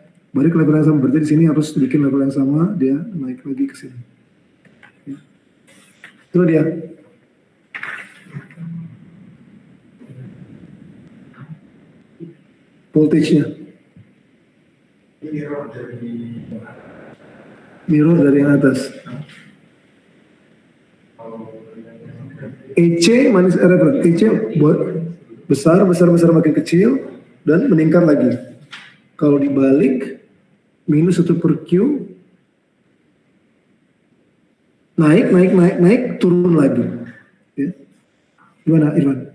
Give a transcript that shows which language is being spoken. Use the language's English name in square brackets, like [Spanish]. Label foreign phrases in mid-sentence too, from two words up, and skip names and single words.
[Indonesian] Balik ke level yang sama. Berarti di sini harus bikin level yang sama, dia naik lagi ke sini. Itu dia. Voltage-nya. Mirror dari yang atas. EC minus E reference. EC buat besar makin kecil dan meningkat lagi. Kalau dibalik minus 1 per Q naik, turun lagi. Ya. Gimana, Irwan?